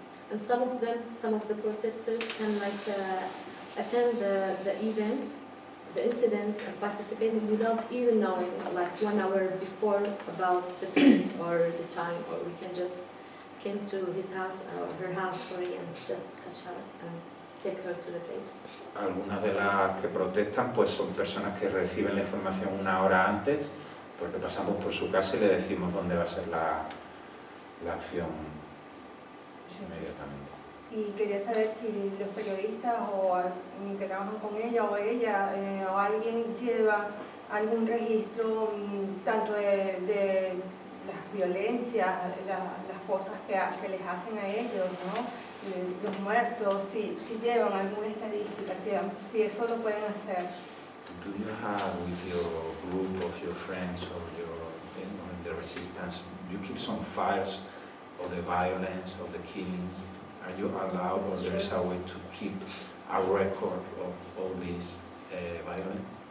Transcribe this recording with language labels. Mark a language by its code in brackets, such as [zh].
[en] And some of the protesters can attend the events, the incidents, and participate without even knowing, like 1 hour before, about the place or the time, or we can just came to his house or her house, and just catch her and take her to the place. [es] Algunas de las que protestan pues son personas que reciben la información 1 hora antes, porque pasamos por su casa y le decimos dónde va a ser la acción inmediatamente. Y quería saber si los periodistas que trabajan con ella o alguien lleva algún registro tanto de las violencias, las cosas que les hacen a ellos, ¿no? Los muertos, si llevan alguna estadística, si eso lo pueden hacer. [en] Do you have with your group of your friends or in the resistance, you keep some files of the violence, of the killings? Are you allowed, or there is a way to keep a record of all this violence?